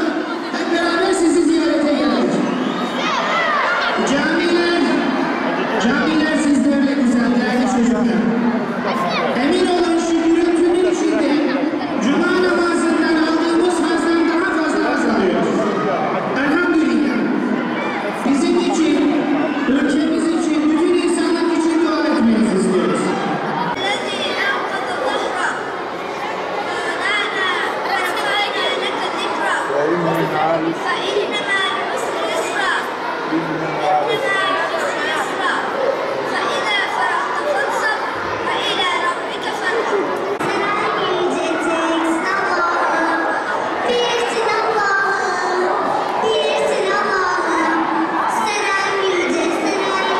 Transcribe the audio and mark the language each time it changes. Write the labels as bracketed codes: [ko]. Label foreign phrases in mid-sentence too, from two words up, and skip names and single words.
[tr] Hep beraber sizi ziyarete geldik. Camiler sizlerle güzel, değerli çocuklar. Emin olun şu gürültünün içinde Cuma namazından aldığımız hazdan daha fazla haz alıyoruz. Elhamdülillah. Bizim için, ülkemiz için, bütün insanlık için dua etmenizi istiyoruz. [ar] الذي أنقذ ظهرك ونادى ورفعنا لك ذكرك فإن مع العسر يسرا إن مع العسر يسرا فإذا فرغت فانصب وإلى ربك فارغب [tr] Selam yüce